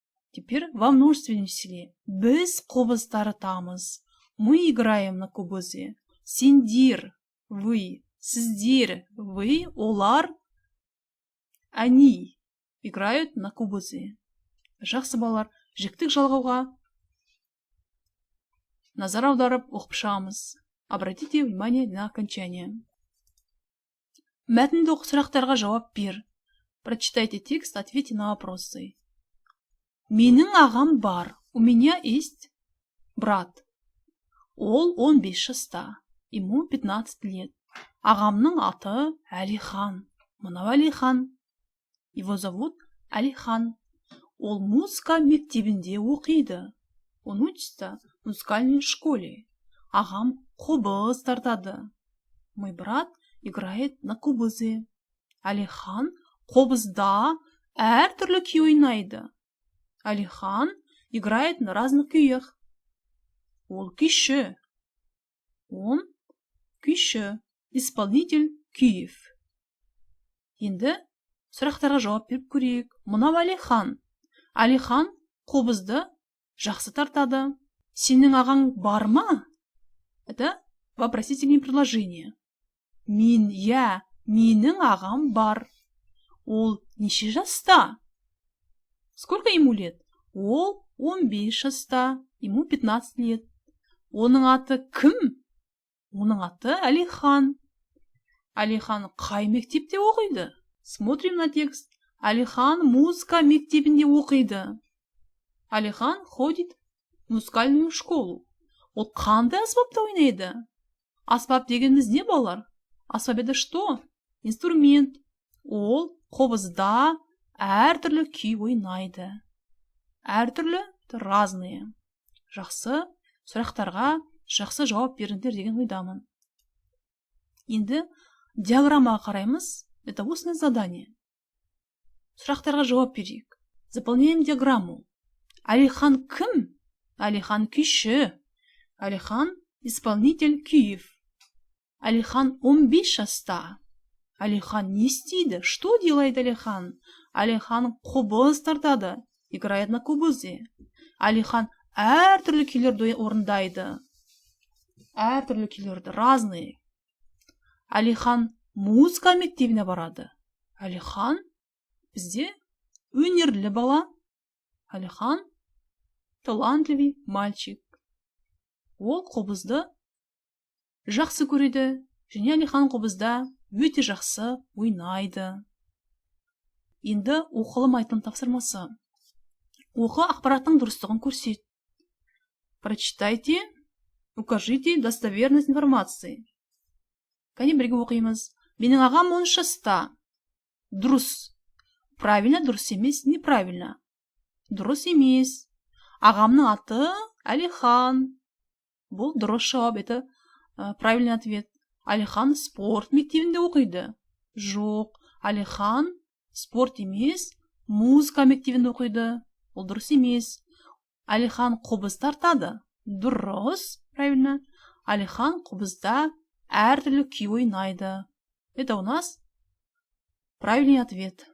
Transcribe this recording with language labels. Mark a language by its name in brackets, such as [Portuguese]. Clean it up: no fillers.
[Russian] Теперь во множественном числе. [Kazakh] Біз қобыз тартамыз. [Russian] Мы играем на кобызе. [Kazakh] Сендер, [Russian] вы. [Kazakh] Сіздер, вы. [Russian] Олар, они играют на кобызе. [Kazakh] Жақсы, балалар, жіктік жалғауға назар аударып оқып шығамыз. [Russian] Обратите внимание на окончание. [Kazakh] Мәтінді оқу сұрақтарға жауап бер. [Russian] Прочитайте текст, ответьте на вопросы. [Kazakh] Менің ағам бар. [Russian] У меня есть брат. [Kazakh] Ол 15 жаста. [Russian] Ему 15 лет. [Kazakh] Ағамның аты Әлихан. Мынау Әлихан. [Russian] Его зовут Әлихан. [Kazakh] Ол музыка мектебінде оқиды. [Russian] Он учится в музыкальной школе. [Kazakh] Ағам қобыз тартады. [Russian] Мой брат играет на кобызе. [Kazakh] Әлихан қобызда әртүрлі күй ойнайды. [Russian] Әлихан играет на разных күйях. [Kazakh] Ол күйші. [Russian] Он күйші. Исполнитель күйів. [Kazakh] Енді сұрақтарға жауап беріп көрейік. Мынау Әлихан. Әлихан қобызды жақсы тартады. Сенің ағаң бар ма? [Russian] Это вопросительное предложение. [Kazakh] Менің ағам бар. Ол неше жаста? [Russian] Сколько ему лет? [Kazakh] Ол 15 жаста. [Russian] Ему 15 лет. [Kazakh] Оның аты кім? Оның аты Әлихан. Әлихан қай мектепте оқиды? [Russian] Смотрим на текст. [Kazakh] Әлихан музыка мектебінде оқиды. [Russian] Әлихан ходит в музыкальную школу. [Kazakh] Ол қандай аспапта ойнайды? Аспап дегеніміз не, балалар? Аспап [Russian] это что? Инструмент. [Kazakh] Ол қобызда әртүрлі күй ойнайды. Әртүрлі, [Russian] разные. [Kazakh] Жақсы, сұрақтарға жақсы жауап беріңдер деген ойдамын. Енді диаграммаға қараймыз. [Russian] Это устное задание. [Kazakh] Сұрақтарға жауап берейік. [Russian] Заполняем диаграмму. [Kazakh] Әлихан кім? Әлихан күйші. [Russian] Әлихан исполнитель күйів. [Kazakh] Әлихан 15 жаста. Әлихан не істейді? [Russian] Что делает [Kazakh] Әлихан? Әлихан қобыз тартады. [Russian] Играет на кобызе. [Kazakh] Әлихан әртүрлі күйлерді орындайды. Әртүрлі күйлерді, [Russian] разные. [Kazakh] Әлихан музыка мектебіне барады. Әлихан бізде өнерлі бала. [Russian] Әлихан талантливый мальчик. [Kazakh] Ол қобызды жақсы көреді. Және Әлихан қобызда өте жақсы ойнайды. Енді оқылым айтылым тапсырмасы. Оқы, ақпараттың дұрыстығын көрсет. [Russian] Прочитайте, укажите достоверность информации. [Kazakh] Кәне бірге оқимыз. Менің ағам 10 жаста. Дұрыс. [Russian] Правильно, [Kazakh] дұрыс емес, [Russian] неправильно. [Kazakh] Дұрыс емес. Ағамның аты Алихан. Бұл дұрыс жауап, [Russian] это правильный ответ. [Kazakh] Алихан спорт мектебінде оқиды. Жоқ, Алихан спорт емес, музыка мектебінде оқиды. Ол дұрыс емес. Алихан қобыз тартады. Дұрыс, [Russian] правильно. [Kazakh] Алихан қобызда әртүрлі күй ойнайды. [Russian] Это у нас правильный ответ.